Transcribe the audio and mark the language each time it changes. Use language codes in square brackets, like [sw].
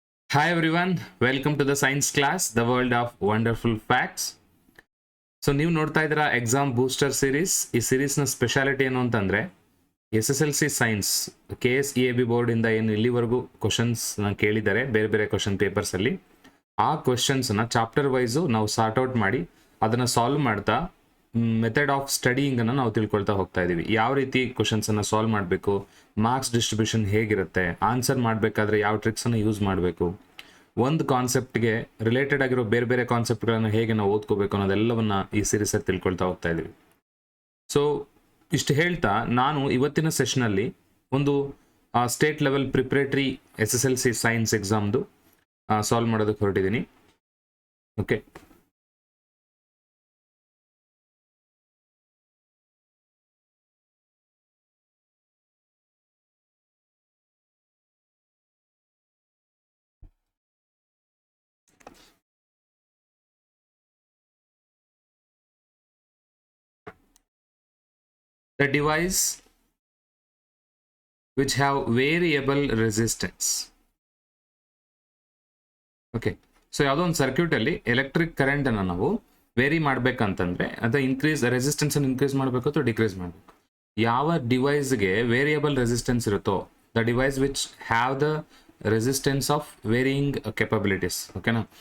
[en] Hi everyone, welcome to the science class, the world of wonderful facts. [kn] So ನೀವು ನೋಡ್ತಾ ಇದ್ದೀರಾ exam booster series. ಈ ಸೀರೀಸ್ನ speciality ಏನು ಅಂತಂದರೆ SSLC ಸೈನ್ಸ್ KSEAB ಬೋರ್ಡಿಂದ ಏನು ಇಲ್ಲಿವರೆಗೂ ಕ್ವಶನ್ಸ್ನ ಕೇಳಿದ್ದಾರೆ ಬೇರೆ ಬೇರೆ ಕ್ವಶನ್ ಪೇಪರ್ಸಲ್ಲಿ, ಆ ಕ್ವಶನ್ಸ್ನ ಚಾಪ್ಟರ್ ವೈಸು ನಾವು ಸಾರ್ಟ್ ಔಟ್ ಮಾಡಿ ಅದನ್ನು ಸಾಲ್ವ್ ಮಾಡ್ತಾ ಮೆಥಡ್ ಆಫ್ ಸ್ಟಡಿಯಿಂಗನ್ನು ನಾವು ತಿಳ್ಕೊಳ್ತಾ ಹೋಗ್ತಾ ಇದ್ದೀವಿ. ಯಾವ ರೀತಿ ಕ್ವಶನ್ಸನ್ನು ಸಾಲ್ವ್ ಮಾಡಬೇಕು, ಮಾರ್ಕ್ಸ್ ಡಿಸ್ಟ್ರಿಬ್ಯೂಷನ್ ಹೇಗಿರುತ್ತೆ, ಆನ್ಸರ್ ಮಾಡಬೇಕಾದ್ರೆ ಯಾವ ಟ್ರಿಕ್ಸನ್ನು ಯೂಸ್ ಮಾಡಬೇಕು, ಒಂದು ಕಾನ್ಸೆಪ್ಟ್ಗೆ ರಿಲೇಟೆಡ್ ಆಗಿರೋ ಬೇರೆ ಬೇರೆ ಕಾನ್ಸೆಪ್ಟ್ಗಳನ್ನು ಹೇಗೆ ನಾವು ಓದ್ಕೋಬೇಕು ಅನ್ನೋದೆಲ್ಲವನ್ನ ಈ ಸೀರೀಸಲ್ಲಿ ತಿಳ್ಕೊಳ್ತಾ ಹೋಗ್ತಾ ಇದ್ದೀವಿ. ಸೊ ಇಷ್ಟು ಹೇಳ್ತಾ ನಾನು ಇವತ್ತಿನ ಸೆಷನಲ್ಲಿ ಒಂದು state level preparatory SSLC science ಎಕ್ಸಾಮ್ದು solve ಮಾಡೋದಕ್ಕೆ ಹೊರಟಿದ್ದೀನಿ. [en] Okay, the device which have variable resistance. [kn] Okay, so ಯಾವುದೋ ಒಂದು ಸರ್ಕ್ಯೂಟಲ್ಲಿ ಎಲೆಕ್ಟ್ರಿಕ್ ಕರೆಂಟನ್ನು ನಾವು ವೇರಿ ಮಾಡಬೇಕಂತಂದರೆ ಅದು ರೆಸಿಸ್ಟೆನ್ಸನ್ನು ಇನ್ಕ್ರೀಸ್ ಮಾಡಬೇಕು ಅಥವಾ ಡಿಕ್ರೀಸ್ ಮಾಡಬೇಕು. ಯಾವ ಡಿವೈಸ್ಗೆ ವೇರಿಯಬಲ್ ರೆಸಿಸ್ಟೆನ್ಸ್ ಇರುತ್ತೋ [en] The device which have the resistance of varying capabilities. ಓಕೆನಾ?